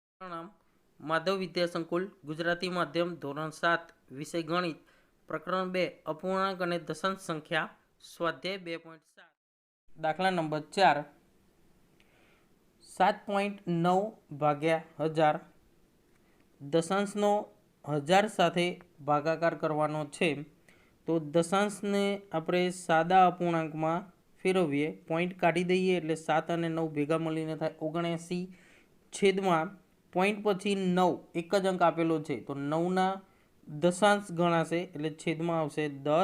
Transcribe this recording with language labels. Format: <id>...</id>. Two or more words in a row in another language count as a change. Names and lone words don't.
<gu>પ્રણામ। માધવ વિદ્યા સંકુલ ગુજરાતી માધ્યમ ધોરણ 7 વિષય ગણિત પ્રકરણ 2 અપૂર્ણાંક અને દશાંશ સંખ્યા સ્વાધ્યાય 2.7 દાખલા નંબર 4 7.9 ભાગ્યા 1000 દશાંશનો 1000 સાથે ભાગાકાર કરવાનો છે। તો દશાંશને આપણે સાદા અપૂર્ણાંકમાં ફેરવીએ, પોઈન્ટ કાઢી દઈએ એટલે 7 અને 9 ભેગા મળીને થાય 79 છેદમાં પોઈન્ટ પછી 9 એક જ અંક આપેલો છે તો 9ના દશાંશ ગણાશે એટલે છેદમાં આવશે 10।</gu>